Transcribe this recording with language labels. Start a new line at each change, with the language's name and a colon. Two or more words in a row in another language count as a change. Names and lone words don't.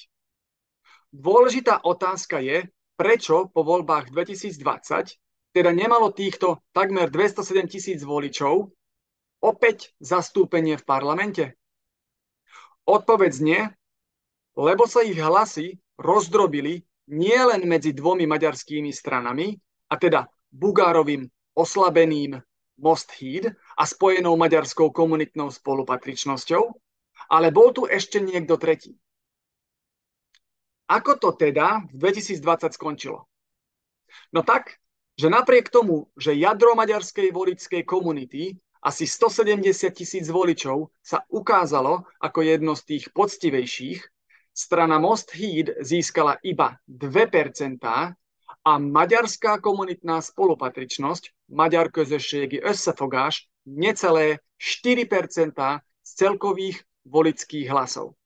Slovak: Dôležitá otázka je, prečo po voľbách 2020 teda nemalo týchto takmer 207 000 voličov opäť zastúpenie v parlamente? Odpoveď znie, lebo sa ich hlasy rozdrobili nielen medzi 2 maďarskými stranami, a teda Bugárovým oslabeným Most Híd a spojenou maďarskou komunitnou spolupatričnosťou, ale bol tu ešte niekto tretí. Ako to teda v 2020 skončilo? No tak, že napriek tomu, že jadro maďarskej voličskej komunity, asi 170 000 voličov, sa ukázalo ako jedno z tých poctivejších, strana Most Híd získala iba 2% a maďarská komunitná spolupatričnosť Magyar Közösségi Összefogás necelé 4% z celkových voličských hlasov.